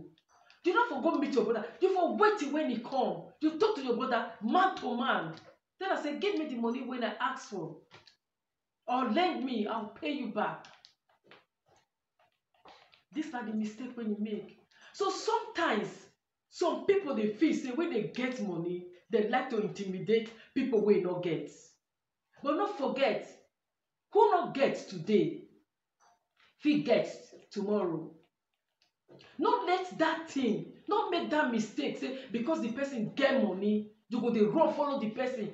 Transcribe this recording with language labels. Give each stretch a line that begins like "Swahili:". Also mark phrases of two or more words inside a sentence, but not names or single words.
Nigerian Pidgin: You not for go meet your brother. You for wait till when he come. You talk to your brother man to man. Then I say, give me the money when I ask for. Or lend me, I'll pay you back. These are the mistake when you make. So sometimes, some people they feel say when they get money, They like to intimidate people wey no get. But no forget, who no get today fit get tomorrow. No let that thing, no make that mistake say because the person get money, you go dey run follow the person.